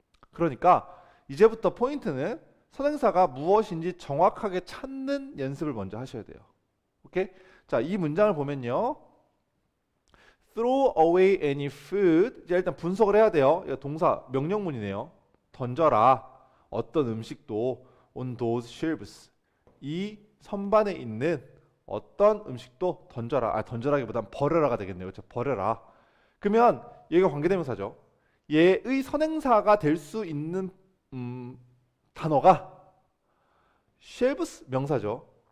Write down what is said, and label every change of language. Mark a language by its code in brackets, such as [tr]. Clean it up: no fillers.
[ko] 그러니까 이제부터 포인트는 선행사가 무엇인지 정확하게 찾는 연습을 먼저 하셔야 돼요. 오케이? 자, 이 문장을 보면요. [en] Throw away any food. [ko] 이제 일단 분석을 해야 돼요. 이거 동사 명령문이네요. 던져라. 어떤 음식도 [en] on those shelves. [ko] 이 선반에 있는 어떤 음식도 던져라. 던져라기보단 버려라가 되겠네요. 그렇죠? 버려라. 그러면 얘가 관계대명사죠. 얘의 선행사가 될 수 있는 단어가 shelves 명사죠.